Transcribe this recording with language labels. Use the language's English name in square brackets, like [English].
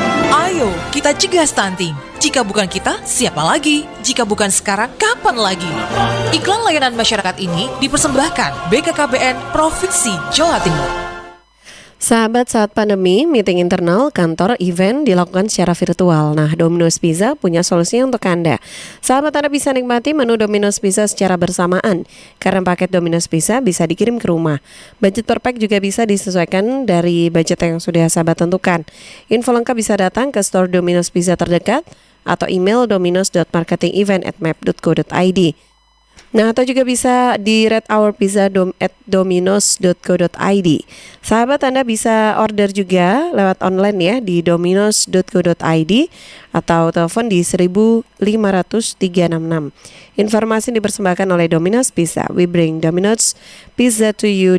[Indonesian] Ayo, kita cegah stunting. Jika bukan kita, siapa lagi? Jika bukan sekarang, kapan lagi? Iklan layanan masyarakat ini dipersembahkan BKKBN Provinsi Jawa Timur. Sahabat, saat pandemi, meeting internal, kantor, event dilakukan secara virtual. Nah, Domino's Pizza punya solusinya untuk Anda. Sahabat, Anda bisa nikmati menu Domino's Pizza secara bersamaan. Karena paket Domino's Pizza bisa dikirim ke rumah. Budget per pack juga bisa disesuaikan dari budget yang sudah sahabat tentukan. Info lengkap bisa datang ke store Domino's Pizza terdekat atau email dominos.marketingevent@map.co.id. Nah, atau juga bisa di [English] rate our pizza [Indonesian] at dominos.co.id. Sahabat, Anda bisa order juga lewat online ya di dominos.co.id atau telepon di 1500366. Informasi dipersembahkan oleh Domino's Pizza. [English] We bring Domino's Pizza to you.